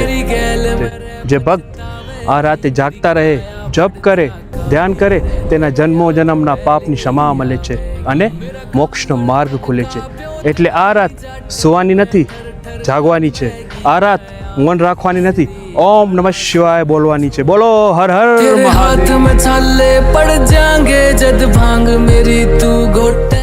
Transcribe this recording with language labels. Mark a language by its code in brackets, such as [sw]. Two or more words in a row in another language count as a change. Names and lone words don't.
[gu] જે ભક્ત આ રાતે જાગતા રહે, જપ કરે, ધ્યાન કરે, તેના જન્મો જન્મના પાપની ક્ષમા મળે છે અને મોક્ષનો માર્ગ ખુલે છે. એટલે આ રાત સુવાની નથી, જાગવાની છે. આ રાત મૌન રાખવાની નથી, ઓમ નમઃ શિવાય બોલવાની છે. બોલો હર હર [hi] तेरे हाथ में छाले पड़ जाएंगे जद भांग मेरी तू घोटे